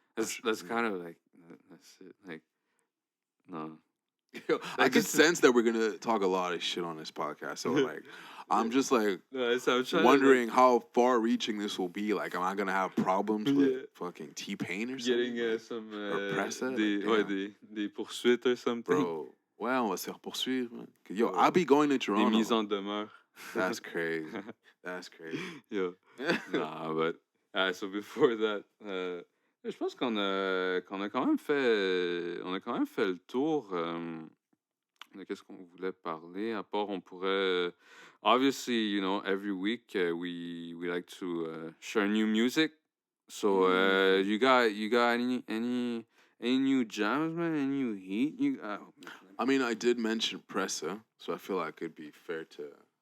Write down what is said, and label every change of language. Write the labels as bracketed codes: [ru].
[en] that's kind of like that's it. Like, no. I can sense that we're gonna talk a lot of shit on this podcast. So like, I'm just like wondering how far-reaching this will be. Like, am I gonna have problems with fucking T-Pain or something? Getting some or Pressa? [fr] Des poursuites [en] or something. [fr] Bro, ouais, on va se faire poursuivre, man. [en] Yo, I'll be going to Toronto. [fr] Des mises en demeure. [en] That's crazy. That's crazy. Yo. Nah, but so before that, [fr] je pense qu'on a quand même fait le tour de qu'est-ce qu'on voulait parler. À part, on pourrait [en] obviously, every week we like to share new music. So you got any new jams, man? Any new heat? I mean, I did mention Pressa, so I feel like it'd be fair to.